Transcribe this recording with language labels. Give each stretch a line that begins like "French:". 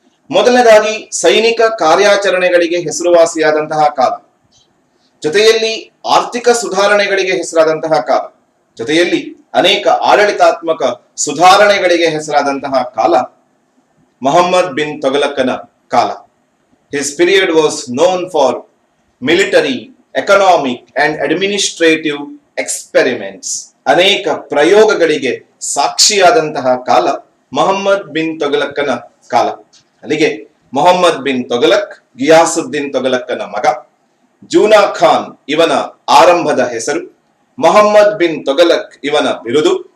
Kannada: ಮೊದಲನೇದಾಗಿ ಸೈನಿಕ ಕಾರ್ಯಾಚರಣೆಗಳಿಗೆ ಹೆಸರುವಾಸಿಯಾದಂತಹ ಕಾಲ, ಜೊತೆಯಲ್ಲಿ ಆರ್ಥಿಕ ಸುಧಾರಣೆಗಳಿಗೆ ಹೆಸರಾದಂತಹ ಕಾಲ, ಜೊತೆಯಲ್ಲಿ ಅನೇಕ ಆಡಳಿತಾತ್ಮಕ ಸುಧಾರಣೆಗಳಿಗೆ ಹೆಸರಾದಂತಹ ಕಾಲ ಮೊಹಮ್ಮದ್ ಬಿನ್ ತೊಗಲಕ್ಕನ ಕಾಲ.
English: His period was known for military, economic and administrative experiments.
Kannada: ಅನೇಕ ಪ್ರಯೋಗಗಳಿಗೆ ಸಾಕ್ಷಿಯಾದಂತಹ ಕಾಲ ಮೊಹಮ್ಮದ್ ಬಿನ್ ತೊಗಲಕ್ಕನ ಕಾಲ. ಅಲ್ಲಿಗೆ ಮೊಹಮ್ಮದ್ ಬಿನ್ ತೊಗಲಕ್ ಗಿಯಾಸುದ್ದೀನ್ ತೊಗಲಕ್ಕನ ಮಗ. ಜೂನಾ ಖಾನ್ ಇವನ ಆರಂಭದ ಹೆಸರು. ಮೊಹಮ್ಮದ್ ಬಿನ್ ತೊಗಲಕ್ ಇವನ ಬಿರುದು.